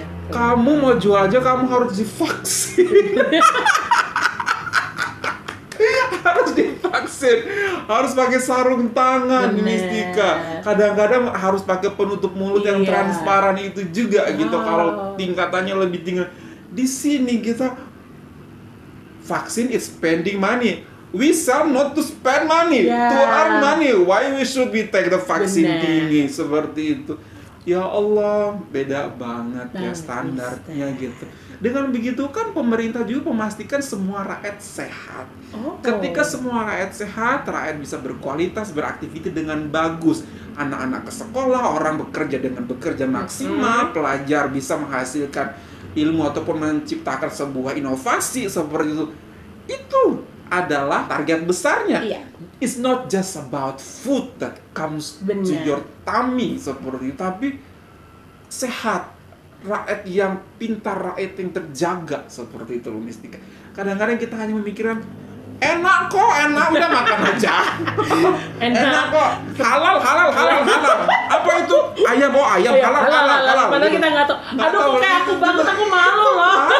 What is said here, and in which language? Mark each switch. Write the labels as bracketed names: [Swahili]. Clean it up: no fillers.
[Indonesian] Kamu mau jual aja kamu harus divaksin. Harus divaksin, harus pakai sarung tangan, Mistika. Kadang-kadang harus pakai penutup mulut yang transparan itu juga gitu. Kalau tingkatannya lebih tinggi. Di sini kita vaksin [English] is spending money. We sell not to spend money, to earn money. Why we should we take the vaksin [Indonesian] tinggi seperti itu? Ya Allah, beda banget ya standarnya gitu. Dengan begitu kan pemerintah juga memastikan semua rakyat sehat. Ketika semua rakyat sehat, rakyat bisa berkualitas, beraktivitas dengan bagus. Anak-anak ke sekolah, orang bekerja maksimal, pelajar bisa menghasilkan ilmu ataupun menciptakan sebuah inovasi seperti itu. Itu adalah target besarnya. [English] It's not just about food that comes to your tummy [Indonesian] seperti itu, tapi sehat. Rakyat yang pintar, rakyat yang terjaga seperti itu, Mistika. Kadang-kadang kita hanya memikirkan enak kok, udah makan aja. Enak kok, halal. Apa itu? Ayam halal. Padahal kita nggak tahu. Aduh, kok kayak aku banget, aku malu loh.